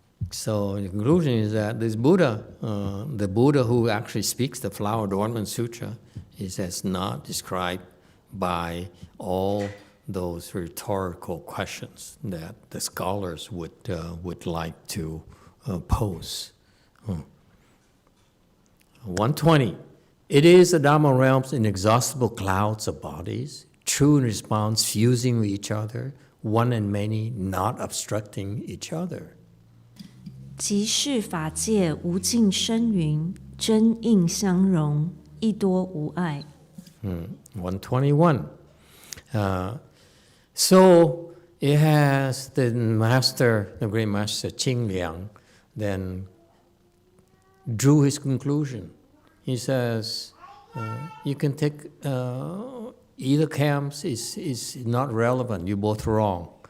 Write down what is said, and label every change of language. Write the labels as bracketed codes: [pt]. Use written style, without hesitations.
[en] So the conclusion is that this Buddha, the Buddha who actually speaks the Flower Adornment Sutra, is as not described by all those rhetorical questions that the scholars would like to pose. 120. It is the Dharma realm's inexhaustible clouds of bodies, true in response, fusing with each other, one and many, not obstructing each other. [zh] 即是法界无尽生云，真应相融，亦多无碍。 [en] 121. So it has the great master Qing Liang, then drew his conclusion. He says, you can take either camps is not relevant. You're both wrong.